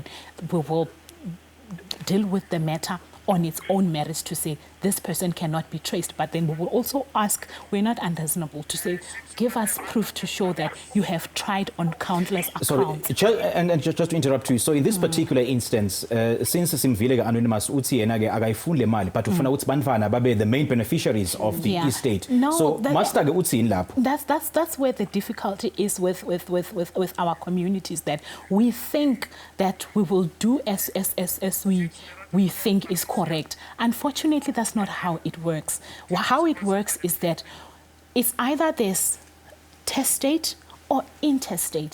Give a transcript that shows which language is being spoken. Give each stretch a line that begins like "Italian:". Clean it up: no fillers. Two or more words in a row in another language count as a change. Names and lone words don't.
English: We will deal with the matter on its own merits to say this person cannot be traced. But then we will also ask, we're not unreasonable to say, give us proof to show that you have tried on countless accounts. Sorry, and just to interrupt you, so in this particular instance, since Simvile anonymous
Xhosa: uthi yena ke akayifuni le mali,
English: but
Xhosa: ufuna uthi bantwana babe
English: the main beneficiaries of the estate. No,
Xhosa: so master ke uthi lapho.
English: That's where the difficulty is with our communities, that we think that we will do as we think is correct. Unfortunately, that's not how it works. How it works is that it's either this testate or intestate.